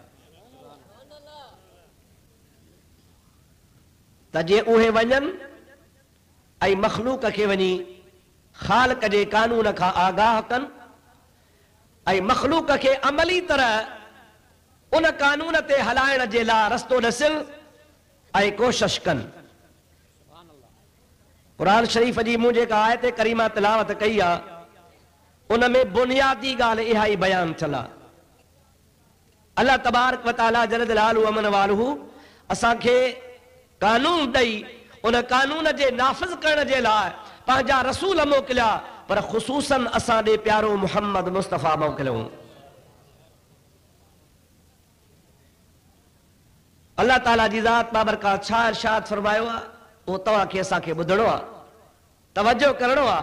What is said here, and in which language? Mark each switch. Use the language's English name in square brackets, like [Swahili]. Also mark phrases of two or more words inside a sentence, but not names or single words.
[Sindhi] त जे उहे वञनि ऐं मखलूक खे वञी ख़ालिक जे कानून खां आगाह कनि ऐं मखलूक खे अमली तरह उन कानून ते हलाइण जे लाइ रस्तो ॾिसनि ऐं कोशिश कनि। क़ुरान शरीफ़ जी मूं जेका आयत करीमा तिलावत कई आहे, उन में बुनियादी ॻाल्हि इहा ई बयानु थियल आहे। [Arabic] الله تبارك و تعالى جل جلاله و عم نواله [Sindhi] असांखे कानून ॾेई उन कानून जे नाफ़िज़ करण जे लाइ पंहिंजा रसूल मोकिलिया, पर ख़ुसूसन असां ॾे प्यारो मुहम्मद मुस्तफ़ा मोकिलियो। अल्लाह ताला जी ज़ात बाबरकात छा इरशाद फरमायो आहे, उहो तव्हांखे असांखे ॿुधणो आहे, तवजो करणो आहे।